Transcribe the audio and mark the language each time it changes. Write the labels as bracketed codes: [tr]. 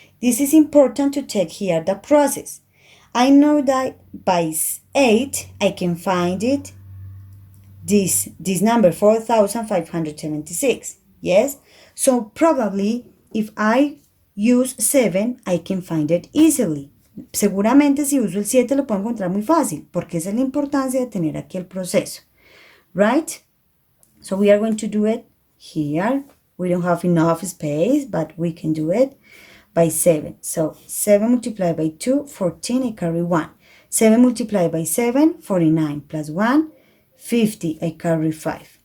[en] This is important to take here the process. I know that by 8, I can find it, this number, 4,576. Yes? So probably if I use 7, I can find it easily. [es] Seguramente si uso el 7 lo puedo encontrar muy fácil, porque esa es la importancia de tener aquí el proceso. [en] Right? So we are going to do it here. We don't have enough space, but we can do it by 7. So 7 multiplied by 2, 14, I carry 1. 7 multiplied by 7, 49, plus 1, 50, I carry 5.